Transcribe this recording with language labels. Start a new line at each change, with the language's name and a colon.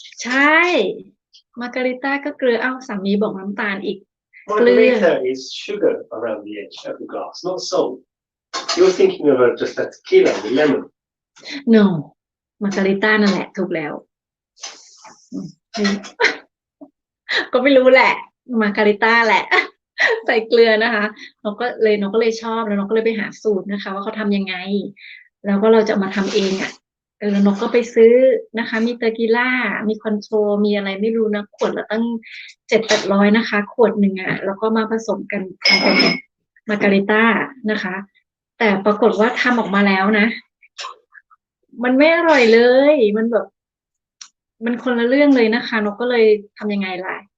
Thai: ใช่มาการิต้าก็เกลือเอ้าสามีบอกน้ำตาลอีก Clear.
English: Margarita is sugar around the edge of the glass, not salt. You're thinking of just a tequila with lemon.
Thai: no มาการิต้านั่นแหละถูกแล้วก็ไม่รู้แหละ มาการิต้าแหละ ใส่เกลือนะคะนกก็เลยชอบแล้วนกก็เลยไปหาสูตรนะคะ ว่าเขาทำยังไง แล้วก็เราจะมาทำเองอ่ะแล้วนกก็ไปซื้อนะคะ มีเตอร์กิล่ามีคอนโทรมีอะไรไม่รู้นะขวดละตั้ง700-800นะคะ ขวดหนึ่งอ่ะแล้วก็มาผสมกันทำเป็นมาการิต้านะคะ แต่ปรากฏว่าทำออกมาแล้วนะ มันไม่อร่อยเลย มันแบบ มันคนละเรื่องเลยนะคะนกก็เลยทำยังไงล่ะ